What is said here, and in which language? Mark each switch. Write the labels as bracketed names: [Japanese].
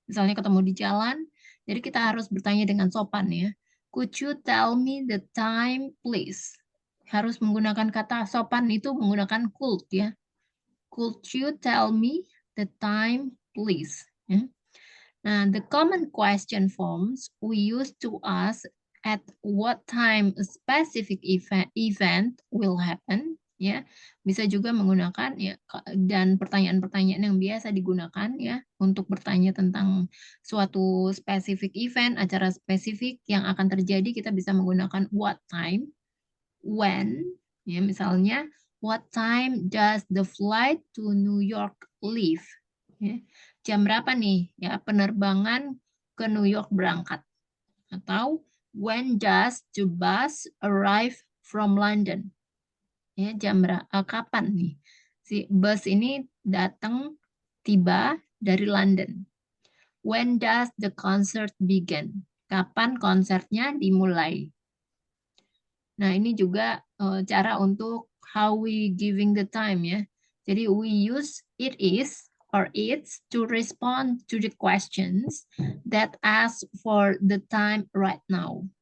[Indonesian] Misalnya ketemu di jalan, jadi kita harus bertanya dengan sopan ya. [English] Could you tell me the time please? [Indonesian] Harus menggunakan kata sopan itu menggunakan could ya. [English] Could you tell me the time please? Ya. Nah, the common question forms we use to ask at what time a specific event will happen, ya. [Indonesian] Bisa juga menggunakan ya, dan pertanyaan-pertanyaan yang biasa digunakan ya untuk bertanya tentang suatu specific event, acara spesifik yang akan terjadi, kita bisa menggunakan [English] what time, when, ya misalnya what time does the flight to New York leave? [Indonesian] Ya. Jam berapa nih ya penerbangan ke New York berangkat? Atau [English] when does the bus arrive from London? [Indonesian] Ya, jam berapa? Kapan nih si bus ini datang tiba dari London? [English] When does the concert begin? [Indonesian] Kapan konsernya dimulai? Nah, ini juga cara untuk [English] how we giving the time [Indonesian] ya. Jadi [English] we use it is or it's to respond to the questions that ask for the time right now.